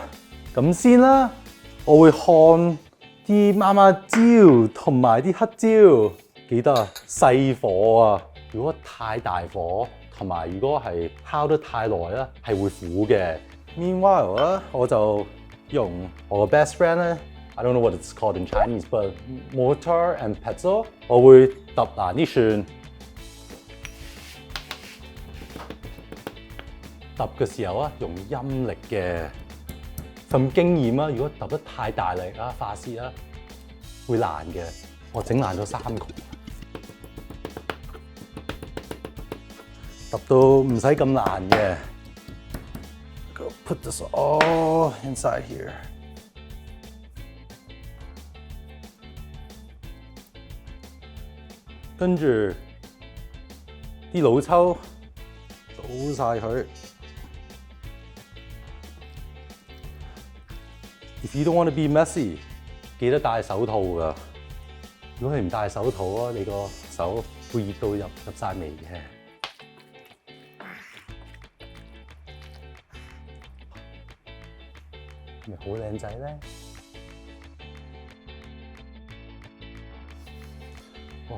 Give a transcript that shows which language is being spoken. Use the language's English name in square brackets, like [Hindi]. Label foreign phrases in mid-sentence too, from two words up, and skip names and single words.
[Cantonese] 咁先啦，我會看啲媽媽椒同埋啲黑椒。記得啊，細火啊！如果太大火，同埋如果係烤得太耐咧，係會苦嘅。Meanwhile 咧，我就用我嘅 [English] best friend [Cantonese] 咧 ， [English] I don't know what it's called in Chinese，but mortar and pestle， [Cantonese] 我會揼爛啲蒜。揼嘅時候啊，用陰力嘅。憑經驗啊，如果揼得太大力啊，發泄啊，會爛嘅。我整爛咗3個。揼到唔使咁爛嘅。 [English] Go put this all inside here。 [Cantonese] 跟住啲老抽倒晒佢。 [English] If you don't want to be messy， [Cantonese] 記得戴手套㗎。如果你唔戴手套啊，你個手會熱到入晒味嘅。咪好靚仔咧！哇！